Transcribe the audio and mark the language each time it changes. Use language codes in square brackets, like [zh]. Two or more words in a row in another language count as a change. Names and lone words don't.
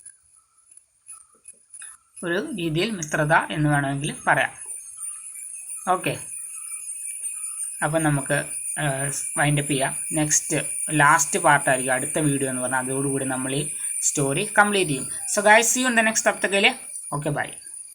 [ml] ഒരു രീതിയിൽ മിത്രത എന്ന് വേണമെങ്കിൽ പറയാം. ഓക്കെ. അപ്പം നമുക്ക് വൈൻഡപ്പ് ചെയ്യാം. [en] last part [ml] അടുത്ത വീഡിയോ എന്ന് പറഞ്ഞാൽ, അതോടുകൂടി നമ്മൾ ഈ [en] story complete [ml] ചെയ്യും. [en] So guys, See you in the next. [hi] तब तक के लिए [en] okay bye.